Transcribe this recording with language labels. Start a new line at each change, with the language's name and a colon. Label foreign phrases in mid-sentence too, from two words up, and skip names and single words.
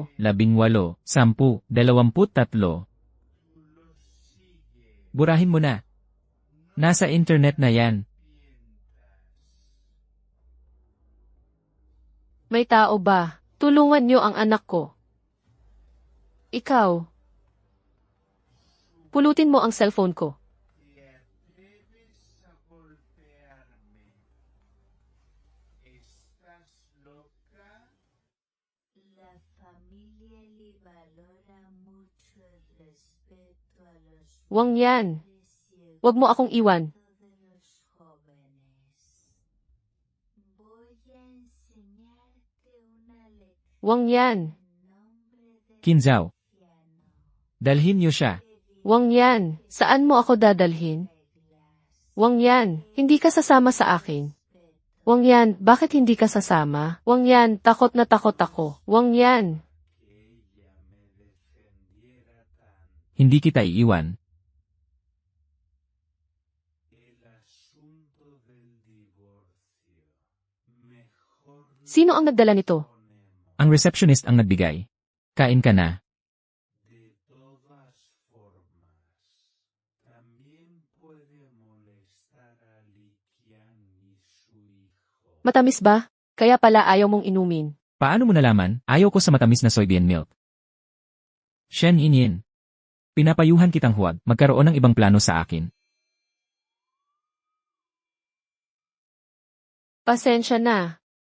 Filipino: 18, 10, 23. Burahin mo na. Nasa internet na yan. May tao ba? Tulungan niyo ang anak ko. Ikaw. Pulutin mo ang cellphone ko.
Spanish: La familia le valora mucho el respeto a los
Filipino: Wang yan.
Spanish: padres y
Filipino: Huwag mo akong iwan.
Spanish: de los jóvenes. Voy a enseñarte una lección
Filipino: Wang yan.
Spanish: en nombre de
Filipino: Kinzao. Cristiano. Dalhin niyo siya. Wang yan. Saan mo ako dadalhin? Wang yan. Hindi ka sasama sa akin. Wang yan. Bakit hindi ka sasama? Wang yan. Takot na takot ako. Wang yan. Hindi kita iiwan. Sino ang nagdala nito? Ang receptionist ang nagbigay. Kain ka na.
Spanish: De todas formas, también puede molestar a Liqian y su hijo.
Filipino: Matamis ba? Kaya pala ayaw mong inumin. Paano mo nalaman? Ayaw ko sa matamis na
English: soybean milk.
Filipino: Shen Yinyin. Pinapayuhan kitang huwag magkaroon ng ibang plano sa akin. Pasensya na.